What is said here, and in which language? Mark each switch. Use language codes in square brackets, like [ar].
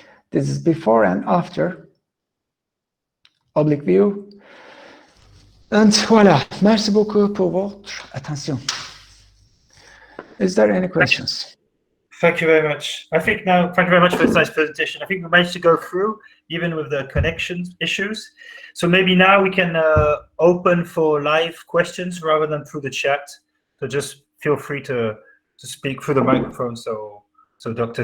[en] This is before and after oblique view. [fr] And voilà, merci beaucoup pour votre attention. [en] Is there any questions? Thank you very much. I think now, thank you very much for this nice presentation. I think we managed to go through, even with the connection issues. So maybe now we can open for live questions rather than through the chat. So just feel free to speak through the microphone so Dr.